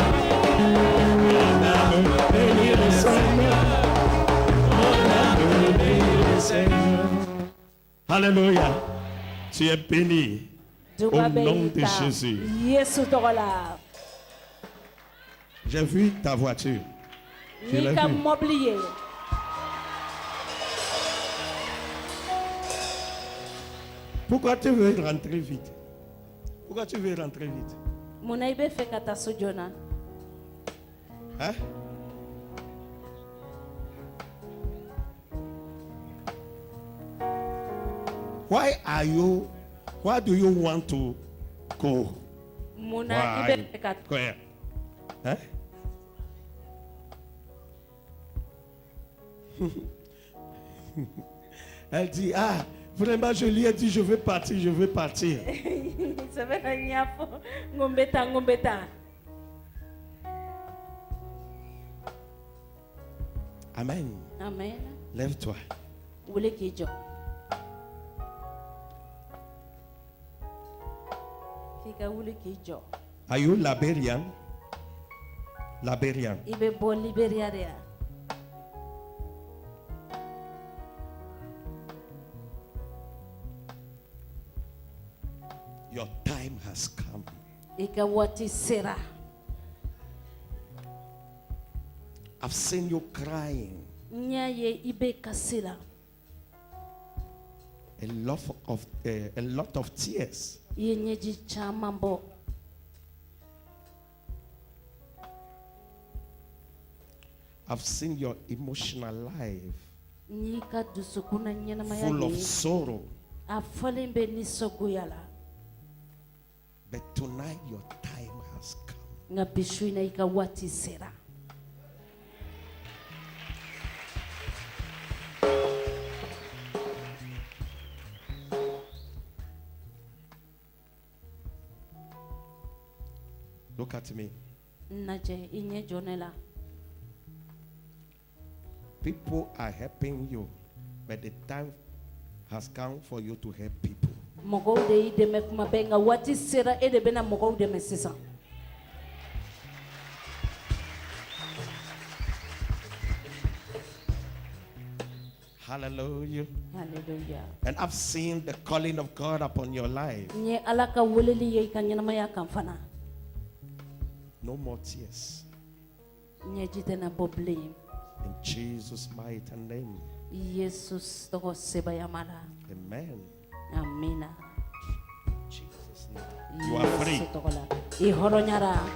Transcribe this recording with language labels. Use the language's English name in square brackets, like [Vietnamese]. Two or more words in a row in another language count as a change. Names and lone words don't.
[French] Mon âme bénit le Seigneur. Mon âme bénit le Seigneur. Alléluia. Tu es béni. [Bambara] Duga bɛ [French] nom i de ta Jésus. [Bambara] yesu tɔgɔ la. [French] J'ai vu ta voiture. Je l'ai [Bambara] n'i ka [French] vu. [Bambara] mɔbili ye. [French] Pourquoi tu veux rentrer vite? Pourquoi tu veux rentrer vite? [Bambara] munna i bɛ fɛ ka taa so joona. [French] Hein? [English] Why do you want to go? [Bambara] munna i bɛ fɛ ka. [English] Where? [French] Hein? Elle dit, ah, vraiment, je lui ai dit, je veux partir, je veux partir. [Bambara] sɛbɛn na n y'a fɔ n ko n bɛ taa n ko n bɛ taa. [English] Amen. [Bambara] amen. [French] Lève-toi. [Bambara] wuli k'i jɔ. k'i ka wuli k'i jɔ. [English] Are you Liberian? Liberian. [Bambara] i bɛ bɔ liberiya de ya. [English] Your time has come. [Bambara] i ka waati sera. [English] I've seen you crying. [Bambara] n y'a ye i bɛ kasi la. [English] A lot of tears. [Bambara] i ye ɲɛji caman bɔ. [English] I've seen your emotional life [Bambara] n y'i ka dusukun na ɲɛnamaya [English] full of [Bambara] ye. [English] sorrow. [Bambara] a fɔlen bɛ nisɔngoya la. [English] But tonight your time has come. [Bambara] nka bi su in na i ka waati sera. [English] Look at me. [Bambara] n lajɛ i ɲɛ jɔ ne la. [English] People are helping you, but the time has come for you to help people. [Bambara] mɔgɔw de y'i dɛmɛ kuma bɛɛ nka waati sera e de bɛna mɔgɔw dɛmɛ sisan. [English] Hallelujah. [Bambara] hallelujah. [English] And I've seen the calling of God upon your life. [Bambara] n ye ala ka weleli ye i ka ɲɛnamaya kan fana. [English] No more tears. [Bambara] ɲɛji tɛna bɔ bilen. [English] In Jesus' mighty name. [Bambara] yesus tɔgɔ sebayama la. [English] Amen. [Bambara] amina. [English] Jesus' name. You are free. [Bambara] yesu tɔgɔ la i hɔrɔnyara.